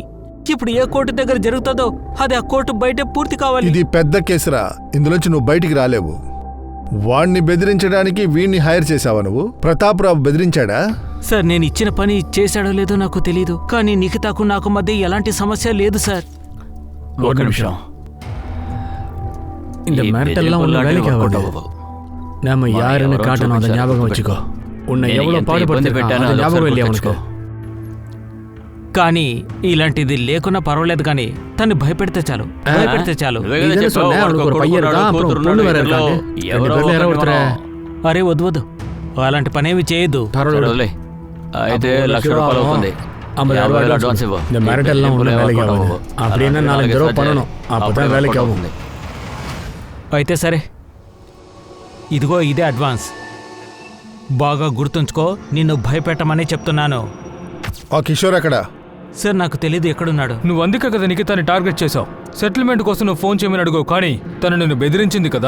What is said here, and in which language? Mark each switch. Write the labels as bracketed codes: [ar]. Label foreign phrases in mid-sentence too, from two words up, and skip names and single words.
[te] ఇప్పుడు ఏ కోర్టు దగ్గర జరుగుతుందో అది ఆ కోర్టు బయటే పూర్తి కావాలి. ఇది పెద్ద కేసురా, ఇందులోంచి నువ్వు బయటికి రాలేవు. వాణ్ణి బెదిరించడానికి వీణ్ణి హైర్ చేశావా నువ్వు? ప్రతాప్ రావు బెదిరించాడా? సార్, నేను ఇచ్చిన పని చేశాడో లేదో నాకు తెలీదు, కానీ నిఖితాకు నాకు మధ్య ఎలాంటి సమస్య లేదు సార్. ఒక నిమిషం. [ta] இந்த மிரட்டெல்லாம் ஒன்றும் வேலைக்கு ஆகாது. நாம யாருன்னு காட்டணும், அதை ஞாபகம் வச்சுக்கோ. உன்னை எவ்வளவு பாடுபடுத்திருக்கான் அது ஞாபகம் இல்லையா உனக்கு? [te] కానీ ఇలాంటిది లేకున్నా పర్వాలేదు, కానీ తను భయపెడితే చాలు. అరే వద్దు వద్దు, అలాంటి పనేమి చేయొద్దు. అయితే ₹1,00,000 అవుతుంది. [ta] இந்த மிரட்டெல்லாம் ஒன்றும் வேலைக்கு ஆகாது. அப்படின்னா 4 தடவை பண்ணணும், அப்பதான் வேலைக்கு ஆகும். [te] అయితే సరే, ఇదిగో ఇదే అడ్వాన్స్. బాగా గుర్తుంచుకో, నిన్ను భయపెట్టమని చెప్తున్నాను. ఆ కిషోర్ ఎక్కడ? సార్, నాకు తెలీదు ఎక్కడున్నాడు. నువ్వు అందుకే కదా నిఖితాని టార్గెట్ చేశావు. సెటిల్మెంట్ కోసం నువ్వు ఫోన్ చేయమని అడుగు, కానీ తను నిన్ను బెదిరించింది కదా?